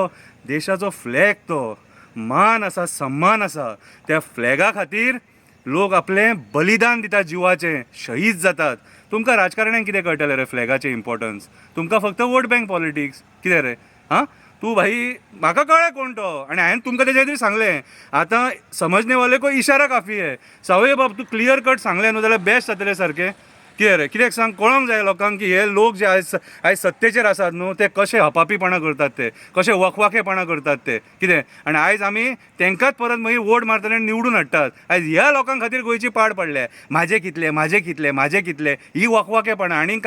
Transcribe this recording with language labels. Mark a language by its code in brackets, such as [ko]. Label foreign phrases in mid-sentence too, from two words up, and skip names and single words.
[kok] देशाचो फ्लॅग तो मान आसा, सम्मान आसा. त्या फ्लॅगा खातीर लोक आपलें बलिदान दितात, जिवाचें शहीद जातात. तुमकां राजकारण्यांक कितें कळटलें रे फ्लॅगाचें इम्पॉर्टन्स? तुमकां फक्त [en] vote bank politics. [kok] कितें रे, तूं भाई, म्हाका कळ्ळें कोण तो, आनी हांवें तुमकां तेच्या खातीर सांगलें. [hi] आतां समजने वाले को इशारा काफी है. [kok] सावय बाब, तूं [en] clear cut [kok] सांगलें न्हू जाल्यार बेस्ट जातलें सारकें. कितें रे, कित्याक सांग, कळोंक जाय लोकांक की हे लोक जे आयज सत्तेचेर आसात न्हू, ते कशे हपापीपणा करतात, ते कशे वखवाकेपणा करतात ते. कितें, आनी आयज आमी तांकांच परत मागीर वोट मारतात आनी निवडून हाडटात. आयज ह्या लोकां खातीर गोंयची पाड पडल्या. म्हाजे कितले ही वखवाकेपणा, आनी कांय ना.